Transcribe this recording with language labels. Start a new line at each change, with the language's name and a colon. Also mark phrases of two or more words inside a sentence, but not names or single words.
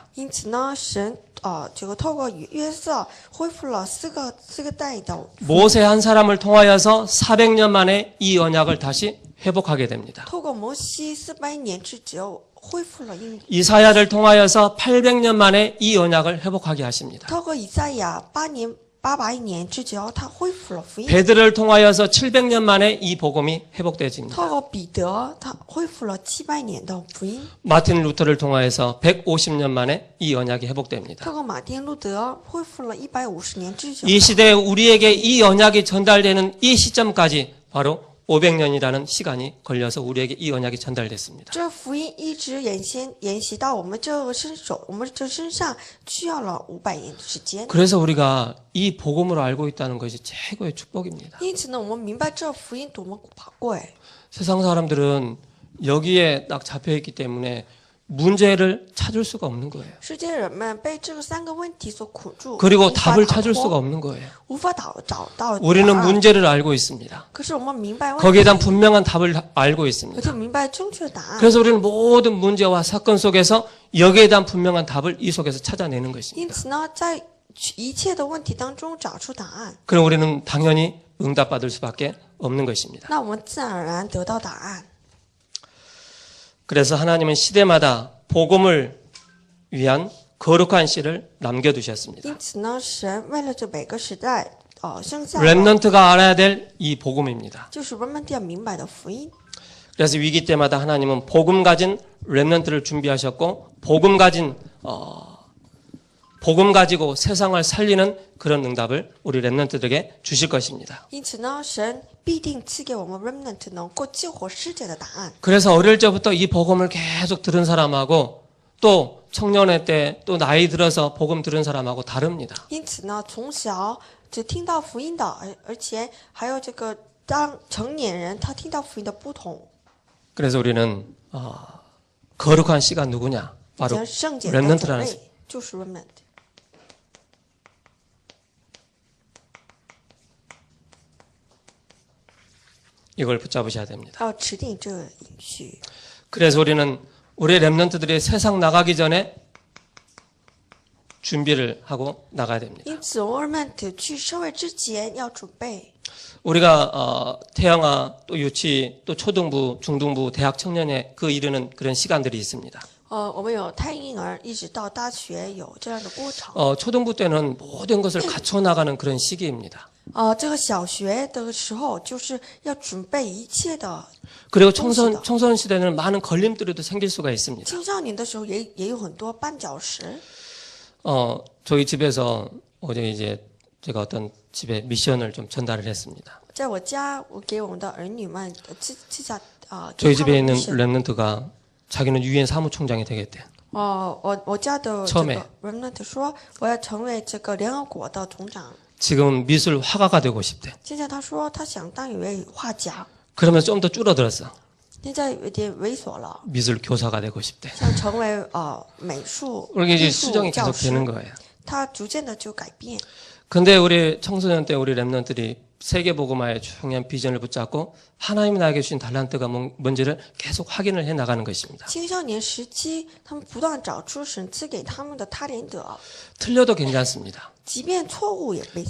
Chinese: 因此呢，神这个透过约瑟恢复了四个代的。
Korean: 모세 한 사람을 통하여서 400년 만에 이 언약을 다시 회복하게 됩니다.
Chinese: 透过摩西400年之久恢复了应允。
Korean: 이사야를 통하여서 800년 만에 이 언약을 회복하게 하십니다.
Chinese: 透过以赛亚800年之久，他恢复了福音。
Korean: 베드로를 통하여서 700년 만에 이 복음이 회복되어집니다.
Chinese: 透过彼得，他恢复了700年的福音。
Korean: 마틴 루터를 통하여서 150년 만에 이 언약이 회복됩니다.
Chinese: 透过马丁路德，恢复了150年之久。
Korean: 이 시대에 우리에게 이 언약이 전달되는 이 시점까지 바로 500년이라는 시간이 걸려서 우리에게 이 언약이 전달됐습니다.
Chinese: 这福音一直沿袭到我们这身上，需要了500年的时间。
Korean: 그래서 우리가 이 복음을 알고 있다는 것이 최고의 축복입니다.
Chinese: 因此呢，我们明白这福音多么宝贵。
Korean: 세상 사람들은 여기에 딱 잡혀 있기 때문에 문제를 찾을 수가 없는 거예요.
Chinese: 世间人们被这3个问题所苦住，
Korean: 그리고 답을 찾을 수가 없는 거예요.
Chinese: 无法找到
Korean: 우리는
Chinese: 答案。
Korean: 문제를 알고 있습니다.
Chinese: 可是我们明白问
Korean: 거기에
Chinese: 题，
Korean: 대한 분명한 답을 알고
Chinese: 而
Korean: 있습니다.
Chinese: 且明白正确的答案。
Korean: 그래서 우리는 모든 문제와 사건 속에서 여기에 대한 분명한 답을 이 속에서 찾아내는 것입니다.
Chinese: 因此呢，在一切的问题当中找出答案，
Korean: 그럼 우리는 당연히 응답받을 수밖에 없는 것입니다.
Chinese: 那我们自然而然得到答案。
Korean: 그래서 하나님은 시대마다 복음을 위한 거룩한 씨를 남겨두셨습니다.
Chinese: 因此呢，神为了这每个时代，生下了
Korean: 렘넌트가 알아야 될 이 복음입니다.
Chinese: 就是人们要明白的福音。
Korean: 그래서 위기 때마다 하나님은 복음 가진 렘넌트를 준비하셨고 복음 가지고 세상을 살리는 그런 응답을 우리 렘넌트들에게 주실 것입니다.
Chinese: 因此呢，神必定赐给我们 remnant 能够救活世界的答案。
Korean: 그래서 어릴 적부터 이 복음을 계속 들은 사람하고 또 청년의 때 또 나이 들어서 복음 들은 사람하고 다릅니다.
Chinese: 因此呢，从小只听到福音的，而且还有这个当成年人他听到福音的不同。
Korean: 그래서 우리는 거룩한 씨가 누구냐?
Chinese: 以
Korean: 바로
Chinese: 前圣洁的种
Korean: 렘넌트라는
Chinese: 类就是 remnant。
Korean: 이걸 붙잡으셔야 됩니다.
Chinese: 要持定这隐序。
Korean: 그래서 우리는 우리 렘넌트들이 세상 나가기 전에 준비를 하고 나가야 됩니다.
Chinese: 因此，我们 remnant 去社会之前要准备。
Korean: 우리가 태영아 또 유치 또 초등부, 중등부, 대학 청년에 그 이르는 그런 시간들이 있습니다.
Chinese: 我们有胎婴儿一直到大学有这样的过程。
Korean: 초등부 때는 모든 것을 갖춰 나가는 그런 시기입니다.
Chinese: 这个小学的时候就是要准备一切的。
Korean: 그리고 청소년 시대는 많은 걸림돌이도 생길 수가 있습니다.
Chinese: 青少年的时候也有很多绊脚石。
Korean: 저희 집에서 어제 이제 제가 어떤 집에 미션을 좀 전달을 했습니다.
Chinese: 在我家，我给我们的儿女们给
Korean: 저희
Chinese: 他
Korean: 집에
Chinese: 们
Korean: 있는
Chinese: 是
Korean: 렘넌트가 자기는 유엔 사무총장이 되겠대.
Chinese: 我家的这
Korean: 처음에
Chinese: 个 remnant 说我要成为这个联合国的总长。
Korean: 지금 미술 화가가 되고 싶대.
Chinese: 现在他说他想当一位画家，
Korean: 그러면 좀 더 줄어들었어.
Chinese: 现在有点猥琐了，
Korean: 미술 교사가 되고 싶대.
Chinese: 想成为美术
Korean: 이게 이제
Chinese: 艺术
Korean: 수정이
Chinese: 教
Korean: 계속 되는
Chinese: 师。
Korean: 거예요.
Chinese: 他逐渐的就改变。
Korean: 근데 우리 청소년 때 우리 렘넌트들이 세계복음화의 중요한 비전을 붙잡고 하나님이 나에게 주신 달란트가 뭔지를 계속 확인을 해 나가는 것입니다.
Chinese: 青少年时期，他们不断找出神赐给他们的他连德，
Korean: 틀려도 괜찮습니다.
Chinese: 即便错误也被